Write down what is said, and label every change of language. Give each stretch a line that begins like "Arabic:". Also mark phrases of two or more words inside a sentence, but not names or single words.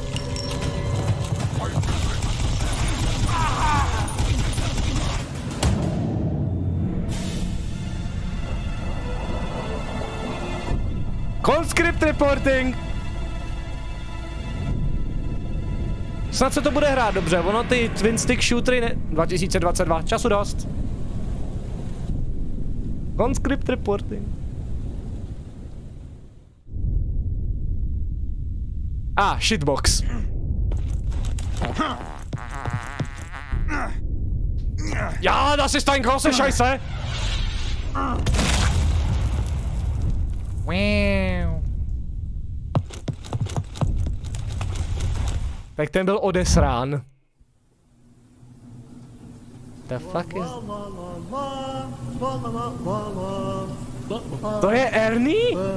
English: Conscript reporting.
Czech: Snad se to bude hrát dobře, ono ty
English: twin stick shootery
Czech: ne... 2022, času dost.
English: Conscript reporting. Shitbox.
German: Ja, das ist ein große Scheiße.
English: Wow.
Czech: Tak ten byl odesrán.
English: The fuck is...
Czech: To je
English: Ernie?